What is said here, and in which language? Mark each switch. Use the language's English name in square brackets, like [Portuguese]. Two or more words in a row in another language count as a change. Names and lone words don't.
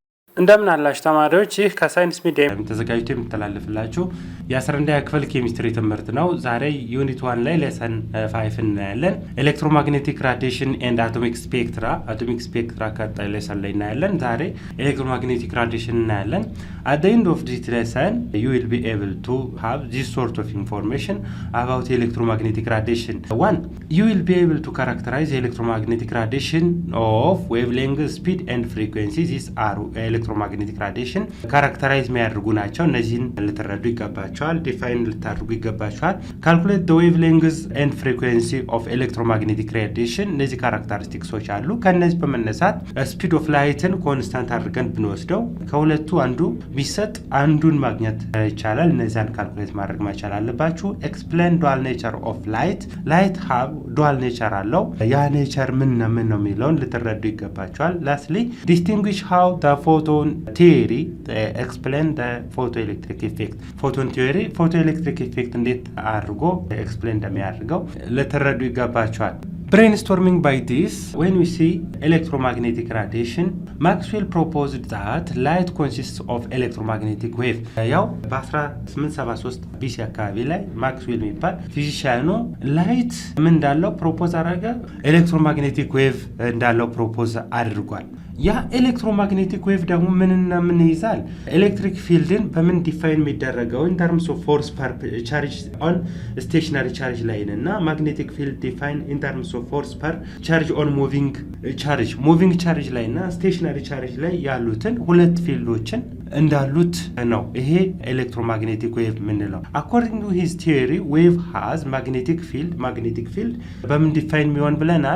[Amharic] እንደምን አላችሁ ተማሪዎች፣ ይህ ከሳይንስ ሚዲያ ተዘጋጅቶ የሚተላለፍላችሁ የ11ኛ ክፍል ኬሚስትሪ ትምህርት ነው። ዛሬ ዩኒት 1 ላይ ሌሰን 5 እናያለን። [English] electromagnetic radiation and atomic spectra [Amharic] ቀጣይ ሌሰን ላይ እናያለን። ዛሬ [English] electromagnetic radiation [Amharic] እናያለን። [English] at the end of this lesson you will be able to have this sort of information about electromagnetic radiation. [Amharic] 1. [English] You will be able to characterize electromagnetic radiation of wavelength, speed and frequency. These are electromagnetic radiation characterize [Amharic] የሚያደርጉ ናቸው። እነዚህን ልትረዱ ይገባቸዋል። ዲፋይን ልታደርጉ ይገባቸዋል። [English] calculate the wavelengths and frequency of electromagnetic radiation. [Amharic] እነዚህ ካራክተሪስቲክሶች አሉ። ከነዚህ በመነሳት [English] speed of lightን [Amharic] ኮንስታንት አድርገን ብንወስደው ከሁለቱ አንዱ ቢሰጥ አንዱን ማግኘት ይቻላል። እነዚያን ካልኩሌት ማድረግ መቻል አለባችሁ። [English] explain dual nature of light have dual nature [Amharic] አለው። ያ ኔቸር ምን ነው የሚለውን ልትረዱ ይገባቸዋል። [English] lastly distinguish how the photon theory explain the photoelectric effect. photoelectric effect [Amharic] እንዴት አድርጎ explain እንደሚያደርገው ልትረዱ ይገባቸዋል። [English] Brainstorming by this, when we see electromagnetic radiation, Maxwell proposed that light consists of electromagnetic wave. [Amharic] ያው በ1873 ቢሲ አካባቢ ላይ ማክስዌል የሚባል ፊዚሻኑ ላይት ምን እንዳለው ፕሮፖዝ አደረገ፣ [English] electromagnetic wave [Amharic] እንዳለው ፕሮፖዝ አድርጓል። ያ [English] electromagnetic wave [Amharic] ደግሞ ምንና ምን ይዛል? [English] electric field [Amharic] በምን ዲፋይን የሚደረገው [English] in terms of force per charge on stationary charge [Amharic] ላይ እና [English] magnetic field define in terms of force per charge on moving charge [Amharic] ላይ እና [English] stationary charge [Amharic] ላይ ያሉትን ሁለት ፊልዶችን እንዳሉት ነው ይሄ [English] electromagnetic wave ምንለው። according to his theory wave has magnetic field [Amharic] በምን ዲፋይን የሚሆን ብለናል?